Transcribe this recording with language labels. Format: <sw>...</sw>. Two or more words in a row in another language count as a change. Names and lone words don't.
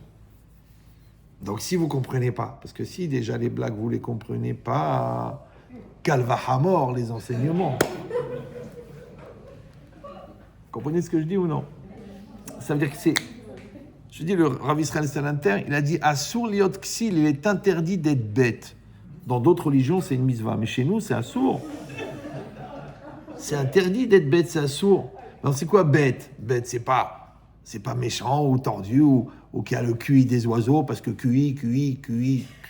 <fr>Donc si vous ne comprenez pas, parce que si déjà les blagues, vous ne les comprenez pas, calvahamor les enseignements. Vous comprenez ce que je dis ou non? Ça veut dire que c'est... Je dis, le Rav Israël Salanter, il a dit «</fr> <he>אסור להיות כסיל »,</he> <fr>il est interdit d'être bête. Dans d'autres religions, c'est une mitzvah. Mais chez nous, c'est assour. C'est interdit d'être bête, c'est assour. Alors c'est quoi bête? Bête, c'est pas méchant ou tordu ou qui a le QI des oiseaux parce que QI.</fr>